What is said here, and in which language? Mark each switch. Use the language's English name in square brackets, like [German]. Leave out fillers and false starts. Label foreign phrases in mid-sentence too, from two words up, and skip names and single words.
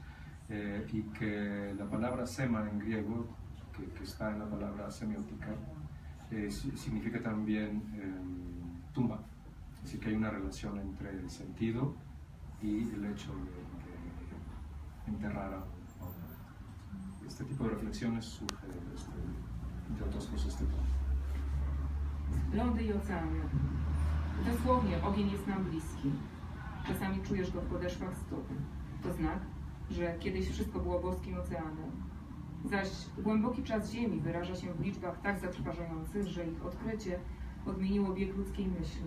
[Spanish] Y que la palabra sema en griego, que está en la palabra semiótica, significa también tumba. Así que hay una relación entre el sentido y el hecho de enterrar a este tipo de reflexiones surge de otras cosas de todo. [Polish] Lądy i oceany. Dosłownie ogień jest nam bliski. Czasami czujesz go w podeszwach stóp. To znak, że kiedyś wszystko było boskim oceanem. Zaś głęboki czas Ziemi wyraża się w liczbach tak zatrważających, że ich odkrycie odmieniło bieg ludzkiej myśli.